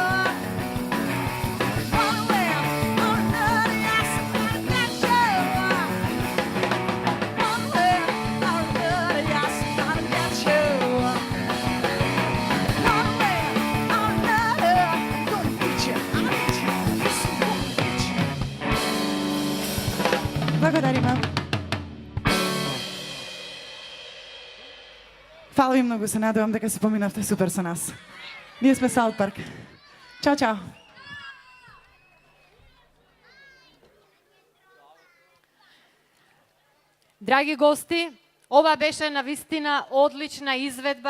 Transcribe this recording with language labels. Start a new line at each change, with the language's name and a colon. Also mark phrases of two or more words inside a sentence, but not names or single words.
English: One way or another. Yes, I'm gonna get you. One way or another. Yes, I'm gonna get you. One way or another. I'm gonna get you. I'll get you. Yes, I'm gonna get you.
Macedonian: Благодарим. Фала ви многу, се надевам дека се поминавте супер со нас. Ние сме Саут Парк. Чао, чао. Драги гости, ова беше навистина одлична изведба.